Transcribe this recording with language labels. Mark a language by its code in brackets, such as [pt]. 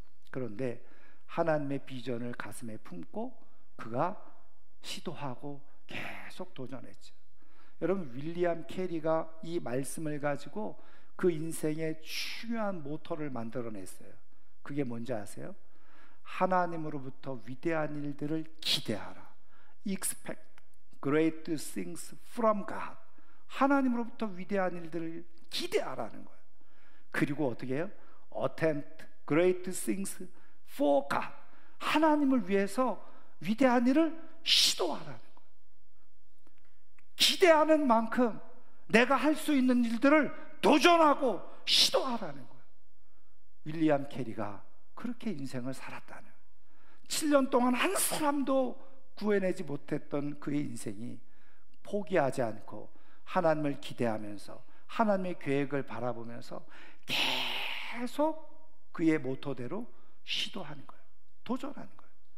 [ko] 그런데 하나님의 비전을 가슴에 품고 그가 시도하고 계속 도전했죠. 여러분, 윌리엄 캐리가 이 말씀을 가지고 그 인생의 중요한 모토를 만들어냈어요. 그게 뭔지 아세요? 하나님으로부터 위대한 일들을 기대하라. [en] Expect great things from God. [ko] 하나님으로부터 위대한 일들을 기대하라는 거예요. 그리고 어떻게 해요? [en] Attempt great things for God. [ko] 하나님을 위해서 위대한 일을 시도하라는 거예요. 기대하는 만큼 내가 할 수 있는 일들을 도전하고 시도하라는 거예요. 윌리엄 캐리가 그렇게 인생을 살았다는, 7년 동안 한 사람도 구해내지 못했던 그의 인생이 포기하지 않고 하나님을 기대하면서 하나님의 계획을 바라보면서 계속 그의 모토대로 시도하는 거예요. 도전하는 거예요.